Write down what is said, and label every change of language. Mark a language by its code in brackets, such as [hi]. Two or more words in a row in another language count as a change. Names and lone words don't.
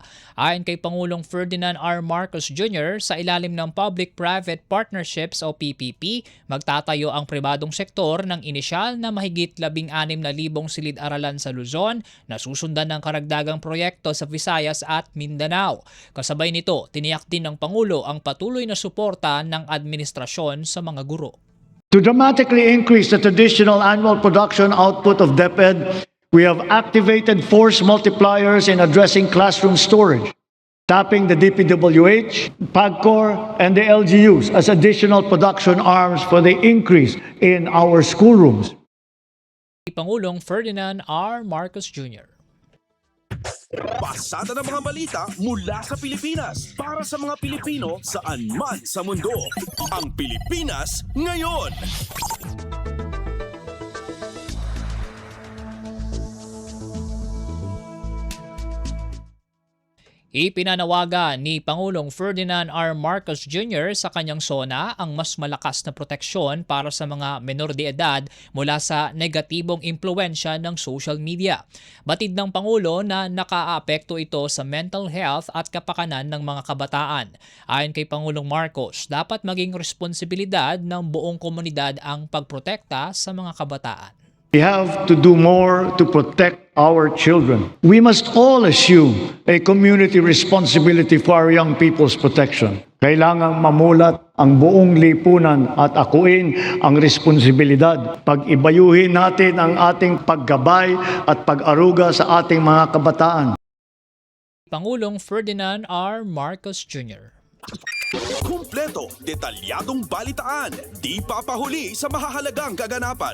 [tl] Ayon kay Pangulong Ferdinand R. Marcos Jr., sa ilalim ng [en] Public-Private Partnerships [tl] o PPP, magtatayo ang pribadong sektor ng inisyal na mahigit 16,000 silid-aralan sa Luzon na susundan ng karagdagang proyekto sa Visayas at Mindanao. Kasabay nito, tiniyak din ng Pangulo ang patuloy na suporta ng administrasyon sa mga guro. [en] To dramatically increase the traditional annual production output of DepEd, we have activated force multipliers in addressing classroom storage, tapping the DPWH, PAGCOR, and the LGUs as additional production arms for the increase in our schoolrooms. [tl] Pangulong Ferdinand R. Marcos Jr. Pasada ng mga balita mula sa Pilipinas para sa mga Pilipino saan man sa mundo. Ang Pilipinas ngayon. Ipinanawagan ni Pangulong Ferdinand R. Marcos Jr. sa kanyang SONA ang mas malakas na proteksyon para sa mga menor de edad mula sa negatibong impluensya ng [en] social media. [tl] Batid ng Pangulo na nakaapekto ito sa [en] mental health [tl] at kapakanan ng mga kabataan. Ayon kay Pangulong Marcos, dapat maging responsibilidad ng buong komunidad ang pagprotekta sa mga kabataan. [en] We have to do more to protect our children. We must all assume a community responsibility for our young people's protection. [tl] Kailangang mamulat ang buong lipunan at akuin ang responsibilidad. Pag-ibayuhin natin ang ating paggabay at pag-aruga sa ating mga kabataan. Pangulong Ferdinand R. Marcos Jr. Kumpleto, detalyadong balitaan, di papahuli sa mahahalagang kaganapan.